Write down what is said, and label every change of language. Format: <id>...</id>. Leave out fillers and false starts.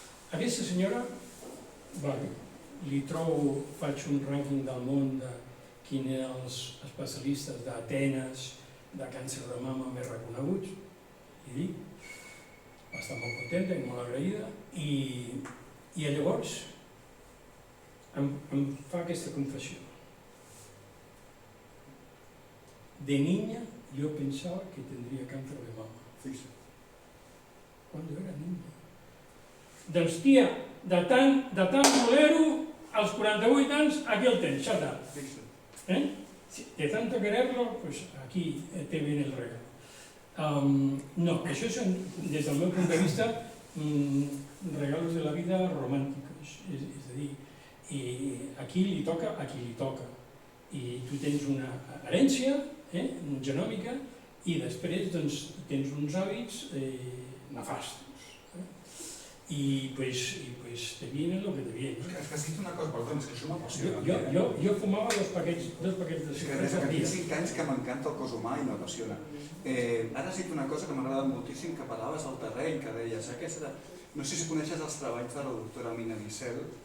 <ca>Aquesta senyora, li trobo, faig un rànquing del món de quins eren els especialistes d'Atenes, de càncer de mama més reconeguts, i dic, va estar molt contenta i molt agraïda, i llavors em fa aquesta confessió.</ca> <es>De niña yo pensaba que tendría cáncer de mama. Cuando era niña.</es> <ca>Doncs tia, de tant voler-ho, als 48 anys, aquí el tens,</ca> <en>shut up.</en> <es>De tanto quererlo, pues aquí te viene el regalo.</es> <ca>No, això són, des del meu punt de vista, regalos de la vida romànticos. És a dir, aquí li toca a qui li toca. I tu tens una herència genòmica i després tens uns hàbits nefastos.</ca> <es>I pues te viene lo que te viene.</es> <ca>És que has dit una cosa, perdona, és que això m'apassiona. Jo fumava dos paquets de cigarrets al dia. Des que tinc 5 anys que m'encanta el cos humà i m'apassiona. Ara has dit una cosa que m'ha agradat moltíssim, que parlaves del terreny, que deies, no sé si coneixes els treballs de la doctora Mina Dicel.</ca>